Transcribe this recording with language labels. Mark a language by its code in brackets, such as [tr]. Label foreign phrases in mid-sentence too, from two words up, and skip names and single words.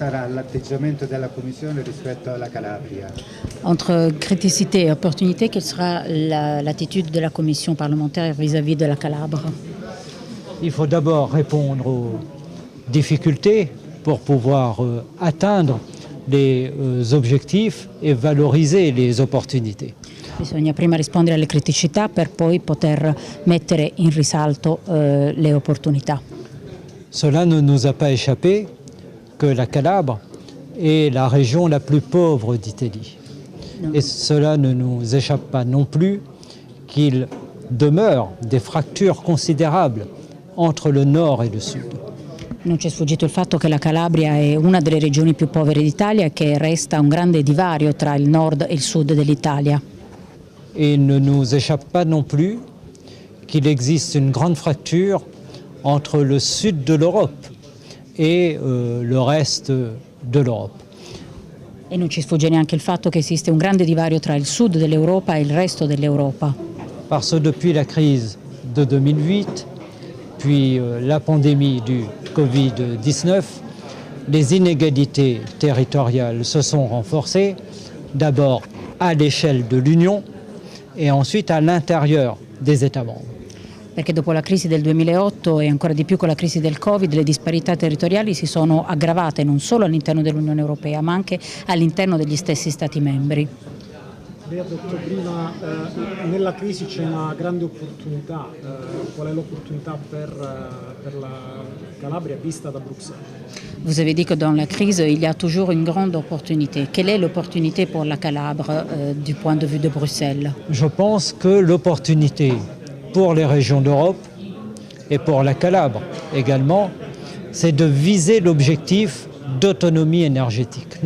[it] l'atteggiamento della Commissione rispetto alla Calabria? [fr] Entre criticité et opportunité, quelle sera l'attitude de la commission parlementaire vis-à-vis de la Calabre? Il faut d'abord répondre aux difficultés pour pouvoir atteindre les objectifs et valoriser les opportunités. [it] Bisogna prima rispondere alle criticità per poi poter mettere in risalto le opportunità. [fr] Cela ne nous a pas échappé que la Calabre est la région la plus pauvre d'Italie. Et cela ne nous échappe pas non plus qu'il demeure des fractures considérables entre le nord et le sud. [it] Non ci è sfuggito il fatto che la Calabria è una delle regioni più povere d'Italia e che resta un grande divario tra il nord e il sud dell'Italia. [fr] Et il ne nous échappe pas non plus qu'il existe une grande fracture entre le sud de l'Europe et le reste de l'Europe. [it] E non ci sfugge neanche il fatto che esiste un grande divario tra il sud dell'Europa e il resto dell'Europa. [fr] Parce que depuis la crise de 2008, puis la pandémie du Covid-19, les inégalités territoriales se sont renforcées, d'abord à l'échelle de l'Union et ensuite à l'intérieur des États membres. [it] Perché dopo la crisi del 2008 e ancora di più con la crisi del Covid, le disparità territoriali si sono aggravate non solo all'interno dell'Unione Europea, ma anche all'interno degli stessi Stati membri. Lei ha detto prima nella crisi c'è una grande opportunità. Qual è l'opportunità per la Calabria vista da Bruxelles? [fr] Vous avez dit que dans la crise, il y a toujours une grande opportunité. Quelle est l'opportunité pour la Calabre du point de vue de Bruxelles? Je pense que l'opportunité pour les régions d'Europe et pour la Calabre également, c'est de viser l'objectif d'autonomie énergétique.